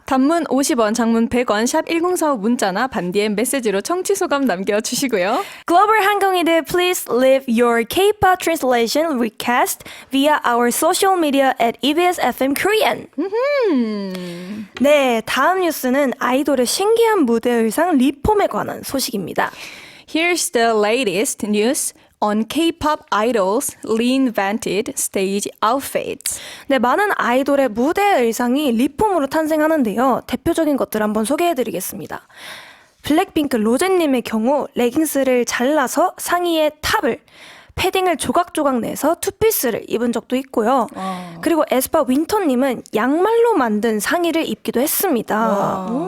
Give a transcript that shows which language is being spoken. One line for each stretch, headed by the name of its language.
Korean: 단문 50원, 장문 100원, 샵 1045 문자나 반디엠 메시지로 청취 소감 남겨주시고요.
English: Global 한국인들, please leave your K-pop translation request via our social media at EBS FM Korean.
Korean: 네, 다음 뉴스는 아이돌의 신기한 무대 의상 리폼에 관한 소식입니다.
English: Here's the latest news on K-pop idols reinvented stage outfits.
Korean: 네, 많은 아이돌의 무대 의상이 리폼으로 탄생하는데요. 대표적인 것들 한번 소개해드리겠습니다. 블랙핑크 로제님의 경우 레깅스를 잘라서 상의에 탑을, 패딩을 조각조각 내서 투피스를 입은 적도 있고요. 그리고 에스파 윈터님은 양말로 만든 상의를 입기도 했습니다.